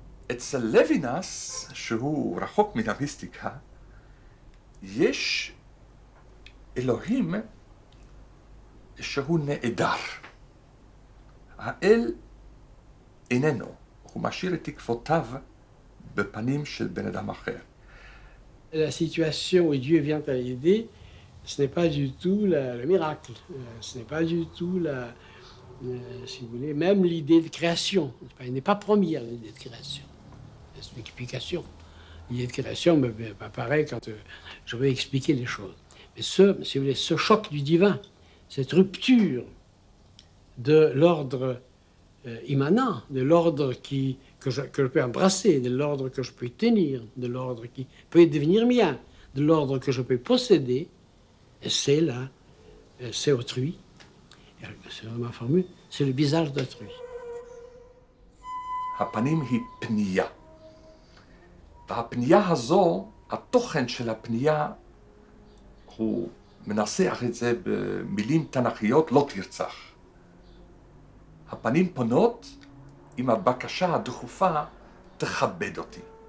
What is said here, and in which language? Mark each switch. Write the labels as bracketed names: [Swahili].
[Hebrew] אצל לוינס, שהוא רחוק מן המיסטיקה, יש אלוהים שהוא נעדר. האל איננו, הוא משאיר את תקוותיו בפנים של בן אדם אחר. [French] La situation où Dieu vient à l'aider, ce n'est pas du tout le miracle, ce n'est pas du tout si vous voulez, même l'idée de création. Elle n'est pas première, l'idée de création. C'est une explication. L'idée de création m'apparaît quand je veux expliquer les choses. Mais si vous voulez, ce choc du divin, cette rupture de l'ordre immanent, de l'ordre que je peux embrasser, de l'ordre que je peux tenir, de l'ordre qui peut devenir mien, de l'ordre que je peux posséder, c'est là, c'est autrui. C'est vraiment formule, c'est le visage d'autrui. [Hebrew] הפנים היא פנייה. והפנייה הזו, התוכן של הפנייה הוא מנסח את זה במילים תנ"כיות, לא תרצח. הפנים פונות עם הבקשה הדחופה, תכבד אותי.